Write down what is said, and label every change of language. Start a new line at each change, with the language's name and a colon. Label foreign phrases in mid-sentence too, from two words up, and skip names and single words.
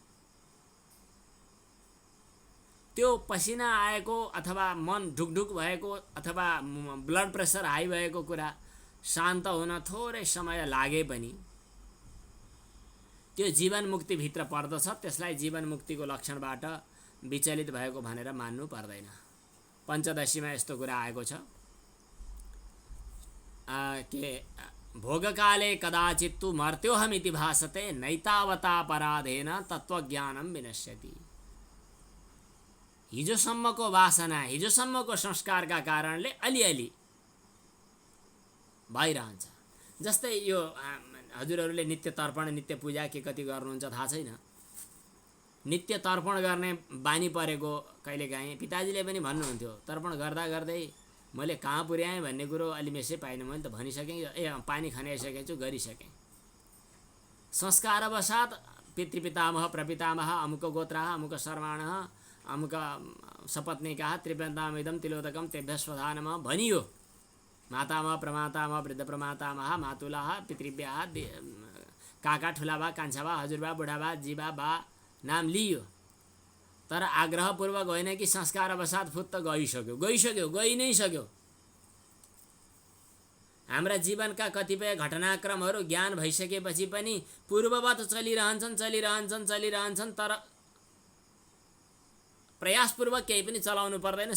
Nepali: त्यो पसिना आएको अथवा मन ढुकढुक भएको अथवा ब्लड प्रेसर हाई भएको कुरा शान्त हुन थोरै समय लागे पनि त्यो जीवन मुक्ति भित्र पर्दछ। त्यसलाई जीवन मुक्तिको लक्षणबाट विचलित भएको भनेर मान्नु पर्दैन। पञ्चदशीमा यस्तो कुरा आएको छ के
Sanskrit: भोगकाले कदाचित् तु मर्त्योहमिति भासते नैतावता पराधेन तत्त्वज्ञानं विनश्यति।
Nepali: हिजोसम्मको वासना, हिजोसम्मको संस्कारका कारणले अलिअलि भइरहन्छ। जस्तै यो हजुरहरूले नित्य तर्पण, नित्य पूजा के कति गर्नुहुन्छ थाहा छैन। नित्य तर्पण गर्ने बानी परेको कहिलेकाहीँ पिताजीले पनि भन्नुहुन्थ्यो, तर्पण गर्दा गर्दै मैले कहाँ पुर्याएँ भन्ने कुरो अलि मेसै पाइनँ। मैले त भनिसकेँ, पानी खनाइसकेको छु, गरिसकेँ।
Sanskrit: संस्कारवशात पितृपितामह प्रपितामह अमुक गोत्रः अमुक सर्वाणः अमुक सपत्नीकाः त्रिप्यन्तामिदं तिलोदकं तेभ्यः स्वधा नमः भनियो। मातामह प्रमातामह वृद्ध प्रमातामह मातुलाः पितृभ्यः
Nepali: काका ठुलाबा कान्छाबा हजुरबा बुढाबा जीबा बा नाम लियो। तर आग्रहपूर्वक होइन कि संस्कारवशात फुत्त गइसक्यो, गइ नै सक्यो। हाम्रा जीवनका कतिपय घटनाक्रमहरू ज्ञान भइसकेपछि पनि पूर्ववत चलिरहन्छन्, तर प्रयासपूर्वक केही पनि चलाउनु पर्दैन।